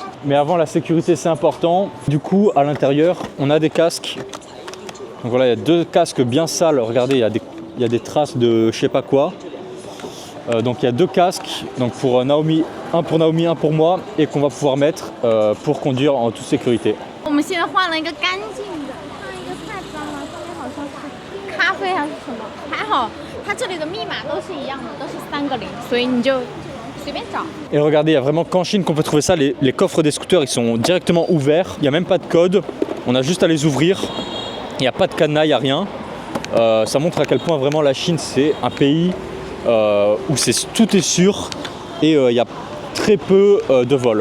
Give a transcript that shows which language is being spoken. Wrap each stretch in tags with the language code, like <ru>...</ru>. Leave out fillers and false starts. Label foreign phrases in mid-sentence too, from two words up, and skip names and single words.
<fr>Mais avant, la sécurité, c'est important. Du coup, à l'intérieur, on a des casques. Donc voilà, il y a deux casques bien sales. Regardez, il y a des traces de je sais pas quoi. Donc il y a deux casques, donc pour Naomi, un pour moi, et qu'on va pouvoir mettre pour conduire en toute sécurité.</fr> <zh>我们现在换了一个干净的，上一个太脏了，上面好像是咖啡还是什么，还好它这里的密码都是一样的，都是3个0，所以你就随便找。</zh> <fr>Et regardez, il y a vraiment qu'en Chine qu'on peut trouver ça. Les coffres des scooters, ils sont directement ouverts. Il n'y a même pas de code. On a juste à les ouvrir. Il n'y a pas de cadenas, il n'y a rien. Ça montre à quel point vraiment la Chine, c'est un pays où tout est sûr et il y a très peu de vols.</fr>